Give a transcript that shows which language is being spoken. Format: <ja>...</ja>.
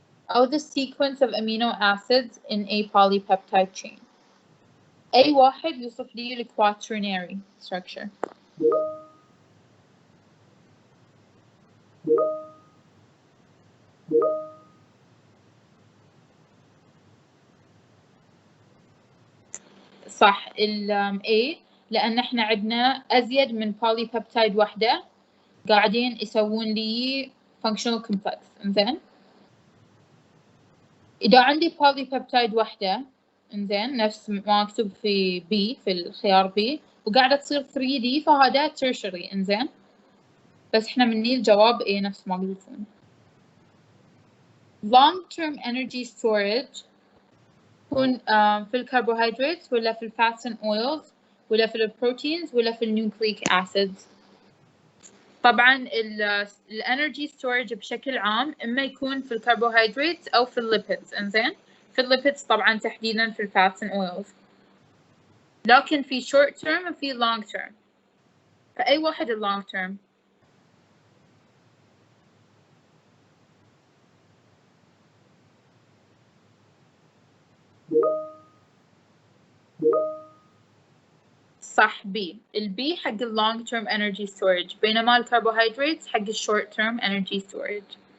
<ar>أو</ar> <en>the sequence of amino acids in a polypeptide chain؟</en> <ar>أي واحد يوصف لي ال quaternary structure؟ صح، ال A، لأن إحنا عندنا أزيد من polypeptide واحدة قاعدين يسوون لي functional complex. إنزين، إذا عندي polypeptide واحدة، إنزين، نفس ما مكتوب في B في الخيار B، وقاعدة تصير 3D، فهذا tertiary. إنزين، بس إحنا مني الجواب A نفس ما قلتون. long term energy storage يكون في الكربوهيدرات ولا في الفاتس and oils ولا في البروتينز ولا في النيوكليك acids؟ طبعا الانرجي ستورج بشكل عام اما يكون في الكربوهيدرات او في الليبيدز. انزين، في الليبيدز طبعا تحديدا في الفاتس and oils، لكن في short term وفي long term. فأي واحد ال long term؟ صح، B. البي حق ال long term energy storage، بينما الكربوهيدرات حق ال short term energy storage.</ar>